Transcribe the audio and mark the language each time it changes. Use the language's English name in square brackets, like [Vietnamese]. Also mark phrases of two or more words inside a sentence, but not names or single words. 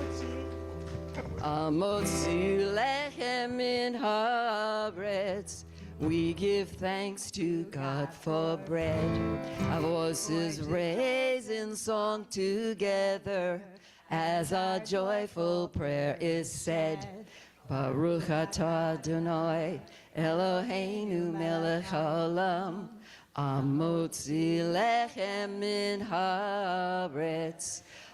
[Hebrew] המוציא לחם מן הארץ, [English] We give thanks to God for bread. Our voices raise in song together as our joyful prayer is said. [Hebrew] ברוך אתה אדני אלהינו מלך העולם המוציא לחם מן הארץ.